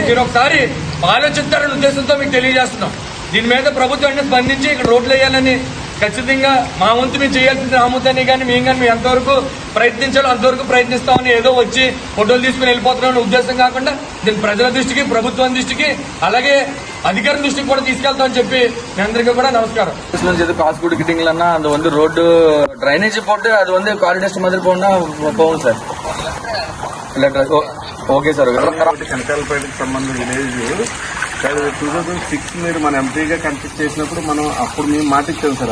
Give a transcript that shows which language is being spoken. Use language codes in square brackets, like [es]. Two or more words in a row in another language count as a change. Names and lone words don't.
[te] మీరు ఒకసారి ఆలోచిస్తారనే ఉద్దేశంతో మీకు తెలియజేస్తున్నాం. దీని మీద ప్రభుత్వం స్పందించి ఇక్కడ రోడ్లు వేయాలని ఖచ్చితంగా మా వంతు మేము చేయాల్సింది ఆముద్దని కానీ మేము కానీ మేము ఎంతవరకు ప్రయత్నించాలో అంతవరకు ప్రయత్నిస్తామని ఏదో వచ్చి ఫోటోలు తీసుకుని వెళ్ళిపోతున్నామనే ఉద్దేశం కాకుండా దీన్ని ప్రజల దృష్టికి, ప్రభుత్వం దృష్టికి, అలాగే అధికారుల దృష్టికి కూడా తీసుకెళ్తామని చెప్పి మీ అందరికీ కూడా నమస్కారం. [ta] காசு கொடுக்கிட்டீங்களா அது வந்து ரோடு ட்ரைனேஜ் போட்டு அது வந்து காரிடர்ஸ் மாதிரி போனா போகும் సార్. [te] ఓకే సార్. కనకాలపేటకి సంబంధించిన విలేజ్ 2006 మీరు మన ఎంపీగా కంటెస్ట్ చేసినప్పుడు మనం అప్పుడు మేము మాట ఇచ్చాం సార్.